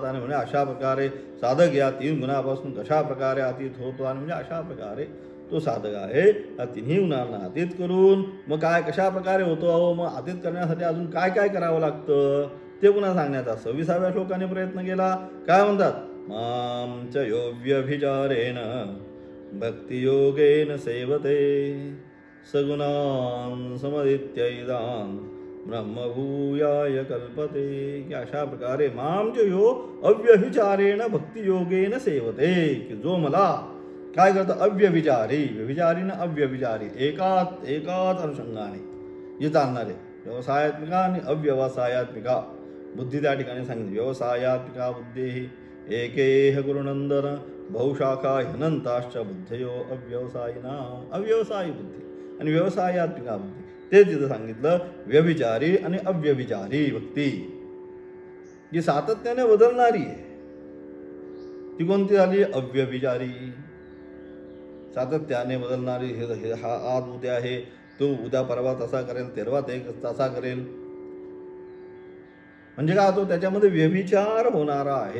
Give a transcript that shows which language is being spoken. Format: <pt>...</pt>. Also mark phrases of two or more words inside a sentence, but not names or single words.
<mr>आणि म्हणजे अशा प्रकारे साधक या 3 गुणापासून कशा प्रकारे अतीत होतो आणि म्हणजे अशा प्रकारे तो साधक आहे या 3ही गुणांना अतीत करून मग काय कशा प्रकारे होतो. अहो मग अतीत करण्यासाठी अजून काय काय करावं लागतं ते पुन्हा सांगण्याचा 26व्या श्लोकाने प्रयत्न केला. काय म्हणतात,</mr> <sa>मां च यो व्यभिचारेण भक्तियोगेन सेवते सगुणान् समदित्यैदान् ब्रह्मभूयाय कल्पते.</sa> <mr>की अशा प्रकारे</mr> <sa>मां च यो अव्यभिचारेण भक्तियोगेन सेवते,</sa> <mr>की जो मला काय करतं अव्यभिचारी, व्यभिचारी न अव्यभिचारी एकाच अनुषंगाने जे चालणारे व्यवसायात्मिका आणि अव्यवसायात्मिका बुद्धी त्या ठिकाणी सांगितली.</mr> <sa>व्यवसायात्मिका बुद्धी एकेह गुरुनंदन बहुशाखा ह्यनंताश्च बुद्धयो अव्यवसायिना.</sa> <mr>अव्यवसायी बुद्धी आणि व्यवसायात्मिका बुद्धी ते तिथं सांगितलं. व्यभिचारी आणि अव्यभिचारी भक्ती जी सातत्याने बदलणारी आहे ती कोणती झाली, अव्यभिचारी. सातत्याने बदलणारी, हा आज उद्या आहे, तो उद्या परवा तसा करेल, तेरवा ते तसा करेल, म्हणजे काय होतो त्याच्यामध्ये व्यभिचार होणारा आहे.</mr>